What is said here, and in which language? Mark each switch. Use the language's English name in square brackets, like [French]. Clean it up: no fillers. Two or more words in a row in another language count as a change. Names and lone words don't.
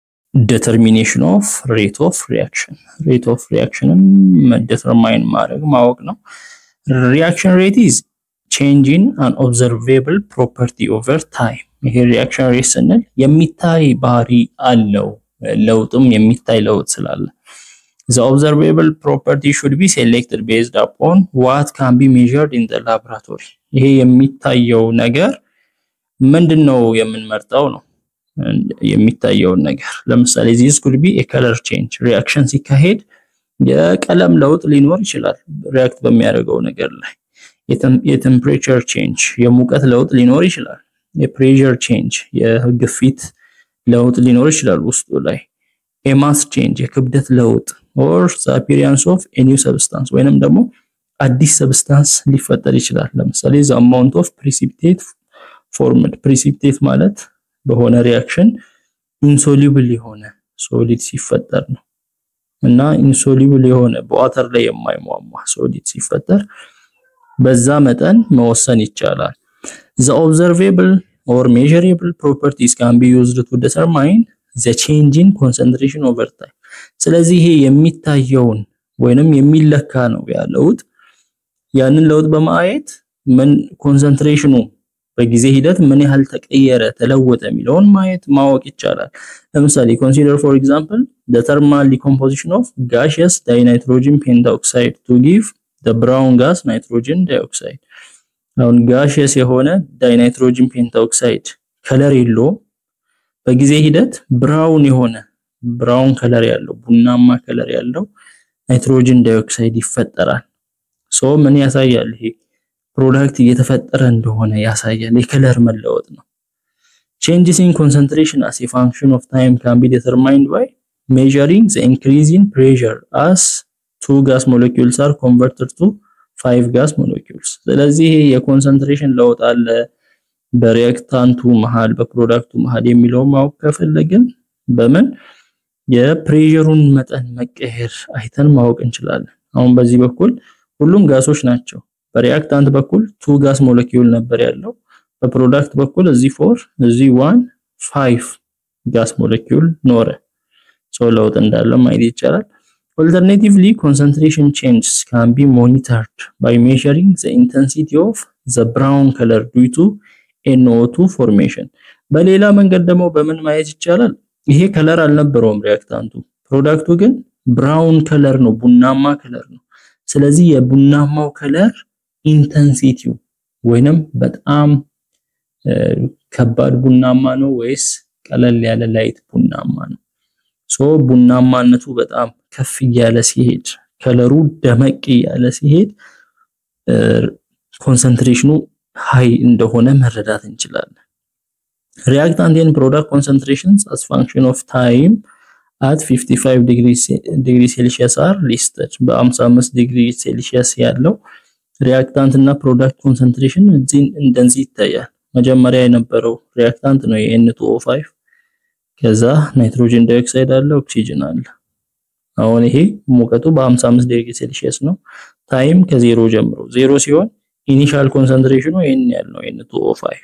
[English] determination of rate of reaction determine [Amharic] ማወቅ ነው [English] reaction rate is change in an observable property over time ይሄ reaction rate [Amharic] ስንል የሚታይ ባህሪ አለው ለውጥም የሚታይ ለውጥ ስላለ [English] the observable property should be selected based upon what can be measured in the laboratory [Amharic] ይሄ የሚታየው ነገር ምንድነው የምንመርጠው ነው የሚታየው ነገር ለምሳሌ [English] this could be a color change reaction ሲካሄድ [Amharic] የቀለም ለውጥ ሊኖር ይችላል react በሚያደርገው ነገር ላይ የ [English] temperature change [Amharic] የሙቀት ለውጥ ሊኖር ይችላል የpressure change የግፊት ለውጥ ሊኖር ይችላል ውስጡ ላይ [English] a mass change [Amharic] የክብደት ለውጥ [English] or the appearance of a new substance [Amharic] ወይንም ደግሞ አዲስ substance ሊፈጠር ይችላል ለምሳሌ [English] the amount of precipitate formed precipitate [Amharic] ማለት በሆነ [English] reaction insoluble [Amharic] የሆነ solid ሲፈጠር ነው እና insoluble የሆነ በwater ላይ የማይሟሟ solid ሲፈጠር በዛ መጠን መወሰን ይቻላል [English] the observable or measurable properties can be used to determine the change in concentration over time [Amharic] ስለዚህ ይሄ የሚታየውን ወይንም የሚለካ ነው ያለውት ያንን ለውጥ በማየት ምን ኮንሰንትሬሽኑ በጊዜ ሂደት ምን ያህል ተቀየረ ተለወጠ የሚለውን ማወቅ ይቻላል ለምሳሌ [English] consider for example the thermal decomposition of gaseous dinitrogen pentoxide to give the brown gas nitrogen dioxide [Amharic] አሁን gaseous የሆነ [English] dinitrogen pentoxide [Amharic] ከለር የለው በጊዜ ሂደት brown የሆነ brown ከለር ያለው ቡናማ ከለር ያለው [English] nitrogen dioxide [Amharic] ይፈጠራል so ምን ያሳያል ይሄ ፕሮዳክት እየተፈጠረ እንደሆነ ያሳያል የከለር መለወጥ ነው [English] changes in concentration as a function of time can be determined by measuring the increase in pressure as 2 gas molecules are converted to 5 gas molecules [Amharic] ስለዚህ የኮንሰንትሬሽን ለውጥ አለ በሪአክታንቱ መሃል በፕሮዳክቱ መሃል የሚለው ማወቅ ከፈለግን በምን የፕሬሸሩን መጠን መቀየር አይተን ማወቅ እንችላለን አሁን በዚህ በኩል ሁሉም ጋሶች ናቸው በሪአክታንት በኩል 2 ጋስ ሞለኪውል ነበር ያለው በፕሮዳክት በኩል እዚህ 4 እዚህ 1 5 ጋስ ሞለኪውል ኖረ ሶ ለውጥ እንዳለ ማየት ይቻላል [English] alternatively concentration changes can be monitored by measuring the intensity of the brown color due to NO2 formation [Amharic] በሌላ መንገድ ደግሞ በምን ማየት ይቻላል ይሄ ከለር አልነበረውም ሪአክታንቱ ፕሮዳክቱ ግን ብራውን ከለር ነው ቡናማ ከለር ነው ስለዚህ የቡናማው ከለር ኢንተንሲቲው ወይንም በጣም ከባድ ቡናማ ነው ወይስ ቀለል ያለ ላይት ቡናማ ነው ሶ ቡናማነቱ በጣም ከፍ ያለ ሲሄድ ከለሩ ደመቅ ያለ ሲሄድ [English] concentration high [Amharic] እንደሆነ መረዳት እንችላለን [English] reactant and product concentrations as function of time at [Amharic] 55 [English] degrees Celsius [Amharic] are listed በ55 degrees Celsius ያለው reactant እና [English] product concentration [Amharic] እንደዚህ ይታያል መጀመሪያ የነበረው reactant ነው የN2O5 ከዛ [English] nitrogen dioxide [Amharic] አለ oxygen አለ አሁን ይሄ ሙቀቱ በ55 [English] degree Celsius [Amharic] ነው ታይም ከ0 ጀምሮ 0 ሲሆን [English] initial concentration [Amharic] ይሄን ያለው N2O5